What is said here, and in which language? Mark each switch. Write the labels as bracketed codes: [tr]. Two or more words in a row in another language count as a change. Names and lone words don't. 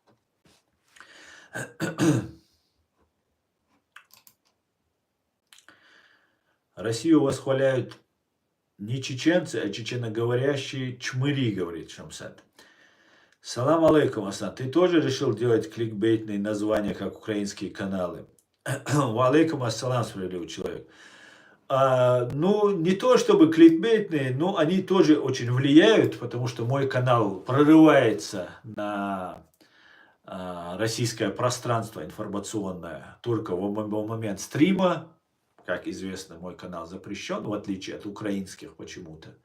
[ru] Россию восхваляют не чеченцы, а чеченоговорящие чмыри, говорит Шамсат. [ar] سلام عليكم, Асан. [ru] Ты тоже решил делать кликбейтные названия, как украинские каналы? [ar] وعليكم السلام, [ru] справедливый человек. Ну, не то чтобы кликбейтные, но они тоже очень влияют, потому что мой канал прорывается на российское пространство информационное только в момент стрима. Как известно, мой канал запрещен, в отличие от украинских почему-то.